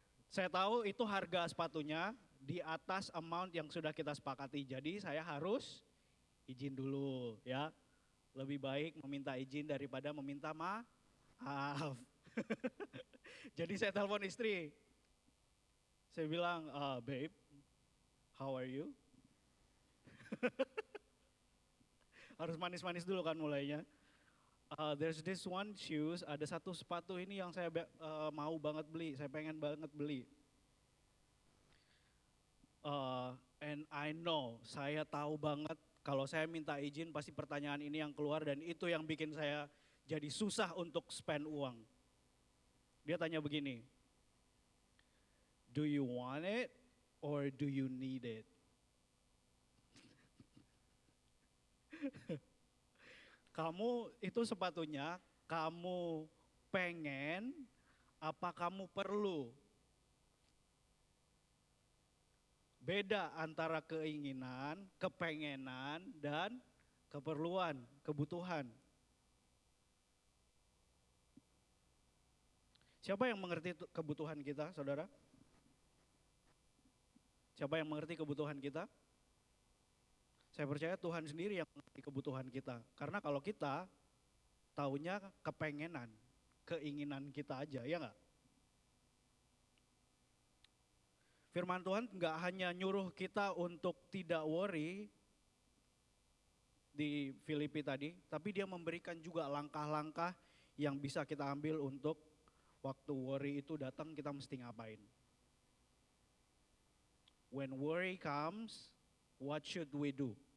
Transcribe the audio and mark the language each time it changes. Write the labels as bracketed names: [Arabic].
[Indonesian] Saya tahu itu harga sepatunya di atas amount yang sudah kita sepakati. Jadi saya harus izin dulu ya. Lebih baik meminta izin daripada meminta maaf. Jadi saya telepon istri. Saya bilang, [English] babe, how are you? [Indonesian] Harus manis-manis dulu kan mulainya. [English] There's this one shoes, [Indonesian] ada satu sepatu ini yang saya mau banget beli, saya pengen banget beli. [English] And I know, [Indonesian] saya tahu banget kalau saya minta izin pasti pertanyaan ini yang keluar dan itu yang bikin saya jadi susah untuk spend uang. Dia tanya begini, [English] do you want it or do you need it? [Indonesian] Kamu itu sepatunya, kamu pengen apa kamu perlu? Beda antara keinginan, kepengenan, dan keperluan, kebutuhan. Siapa yang mengerti kebutuhan kita, saudara? Siapa yang mengerti kebutuhan kita? Saya percaya Tuhan sendiri yang mengerti kebutuhan kita. Karena kalau kita taunya kepengenan, keinginan kita aja, ya enggak? Firman Tuhan enggak hanya nyuruh kita untuk tidak worry di Filipi tadi, tapi dia memberikan juga langkah-langkah yang bisa kita ambil untuk waktu worry itu datang kita mesti ngapain. [English] When worry comes, what should we do?